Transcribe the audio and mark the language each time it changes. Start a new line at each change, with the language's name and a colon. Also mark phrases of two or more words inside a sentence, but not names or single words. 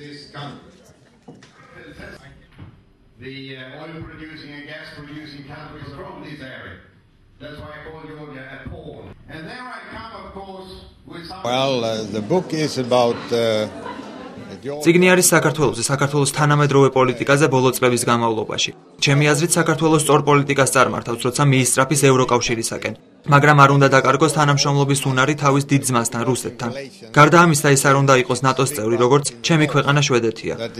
English: country. The oil producing and gas producing countries from this area. That's why I call Georgia a pawn. And there I come, of course, with some... Well, the book is about...
Georgian: წიგნი არის საქართველოს თანამედროვე პოლიტიკაზე ბოლო წლების განმავლობაში. ჩემი აზრით, საქართველოს სწორ პოლიტიკას წარმართავს, როცა მიისწრაფის ევროკავშირისაკენ. მაგრამ არ უნდა დაკარგოს თანამშრომლობის უნარი თავის დიდ ძმასთან, რუსეთთან. გარდა ამისა, ის არ უნდა იყოს ნატოს წევრი, როგორც ჩემი ქვეყანა შვედეთია.